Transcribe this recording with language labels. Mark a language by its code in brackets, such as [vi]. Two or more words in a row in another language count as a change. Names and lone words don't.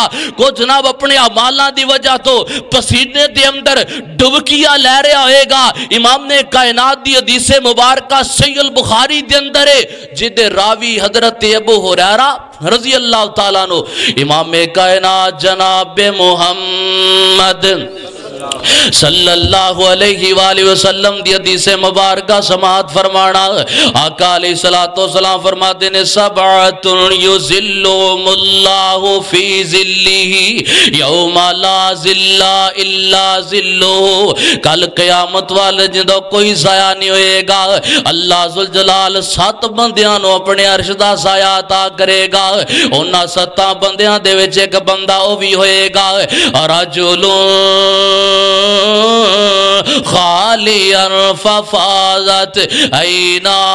[pa] کو جناب اپنے اعمالاں دی وجہ توں پسینے دے اندر ڈبکیاں لے رہا ہوئے گا. امام نے کائنات دی حدیث مبارک صحیح بخاری دے اندر ہے جدے راوی حضرت ابو ہریرہ [ar] رضي الله تعالى [pa] نوں امام کائنات جناب محمد [ar] صلى الله عليه وسلم [pa] دی حدیث مبارک سماعت فرمانا. [ar] آقا عليه الصلاة والسلام [pa] فرماتے نے [ar] سبعة يظلهم الله في ظله يوم لا ظل إلا ظله. [pa] کل قیامت والے جدوں کوئی سایہ نہیں ہوئے گا اللہ ذوالجلال 7 بندیاں نوں اپنے عرش دا سایہ عطا کرے گا. انہاں 7 بندیاں دے وچ اک بندہ او بھی ہوئے گا [ar] رجل خاليا ففاضت عينا.